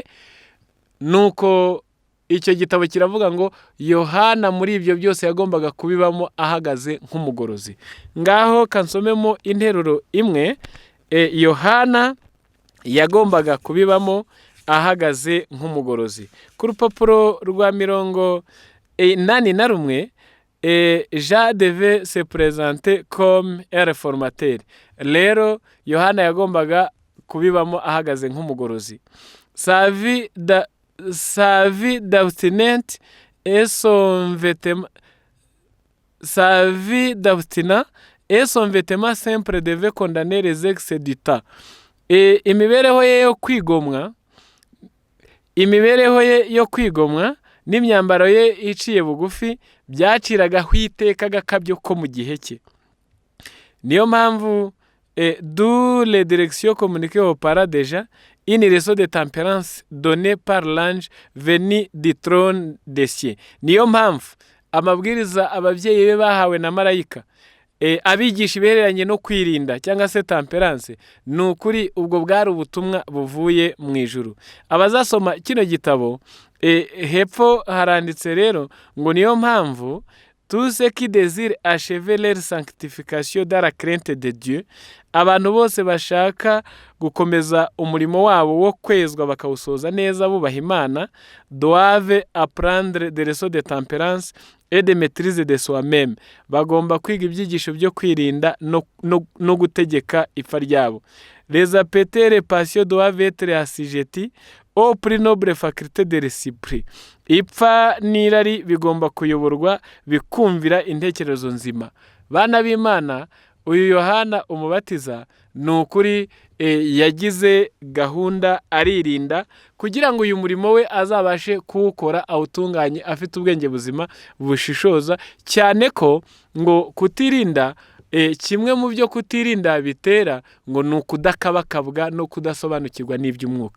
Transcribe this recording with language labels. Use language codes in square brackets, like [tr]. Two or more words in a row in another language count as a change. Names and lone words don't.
[rw] Nuko icyo gitabo kiravuga ngo Yohana muri ibyo byose yagombaga kubibamo ahagaze nk'umugorozi. Ngaho kansomemo interuro imwe Yohana yagombaga kubibamo ahagaze nk'umugorozi. Ku rupapuro rwa 81, [fr] Jean devait se présenter comme un réformateur. [rw] Rero Yohana yagombaga kubibamo ahagaze nk'umugorozi. [fr] Sa vie d'abstinence et son vêtement simple devait condamner les excès du temps. [rw] Imibereho ye yo kwigomwa n'imyambaro ye iciye bugufi byaciragaho iteka gakabyo ko mu gihe cye. Niyo mpamvu [fr] d'où les directions communiquées au paradis, une leçon de tempérance donnée par l'ange venu du trône des cieux. [rw] Niyo mpamvu amabwiriza ababyeyi be bahawe na marayika abigisha ibihereranye no kwirinda cyangwa se temperance, ni ukuri ubwo bwari ubutumwa buvuye mu ijuru. Abazasoma kino gitabo hepfo haranditse rero ngo niyo mpamvu [fr] tous ceux qui désirent achever leur sanctification dans la crainte de Dieu, [rw] abantu bose bashaka gukomeza umurimo wabo wo kwezwa bakawusoza neza bubaha Imana, [fr] doivent apprendre des leçons de tempérance et de maîtrise de soi-même. [rw] Bagomba kwiga ibyigisho byo kwirinda no gutegeka ipfa ryabo. [fr] Les appétits et les passions doivent être assujettis aux plus nobles facultés de l'esprit. [rw] Ipfa n'irari bigomba kuyoborwa bikumvira intekerezo nzima. Bana b'Imana, uyu Yohana Umubatiza ni ukuri yagize gahunda, aririnda kugira ngo uyu murimo we azabashe kuwukora awutunganye afite ubwenge buzima bushishoza, cyane ko ngo kutirinda, kimwe mu byo kutirinda bitera ngo ni ukudakabakabwa no kudasobanukirwa n'iby'umwuka.